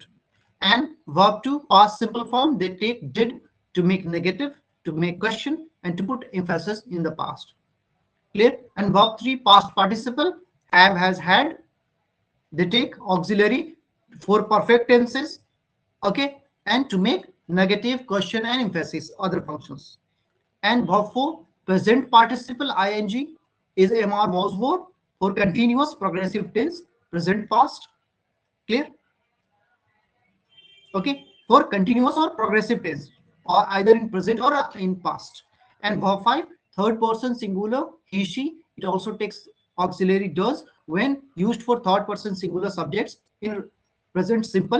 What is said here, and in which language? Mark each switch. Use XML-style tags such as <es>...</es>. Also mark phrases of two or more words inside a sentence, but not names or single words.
<en>And verb 2, past simple form, they take did to make negative, to make question, and to put emphasis in the past. Clear? And verb 3, past participle, have, has, had, they take auxiliary for perfect tenses, okay, and to make negative, question, and emphasis, other functions. And verb 4, present participle ing is MR was for continuous progressive tense, present past. Clear? Okay, for continuous or progressive tense, or either in present or in past. And verb 5, third person singular, he, she, it also takes auxiliary does when used for third person singular subjects in present simple.</en>